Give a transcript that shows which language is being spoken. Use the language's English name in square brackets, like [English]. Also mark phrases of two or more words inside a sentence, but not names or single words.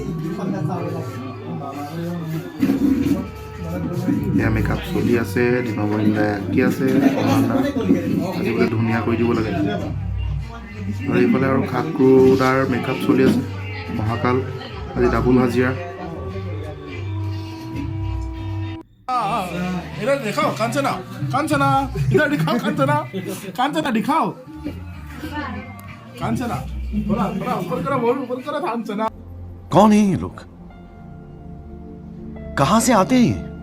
[Assamese] এয়া মেকআপ চলি আছে, দীনবন্দাই আঁকি আছে। আজি বোলে ধুনীয়া কৰি দিব লাগে। আৰু এইফালে আৰু খাকৰুদাৰ মেকআপ চলি আছে। মহাকাল আজি ডাবুল হাজিৰা। [Hindi] इधर दिखाओ कांचना, कांचना इधर दिखाओ, कांचना कांचना दिखाओ, कांचना थोड़ा थोड़ा ऊपर करो कांचना। कौन है ये लोग? कहां से आते हैं?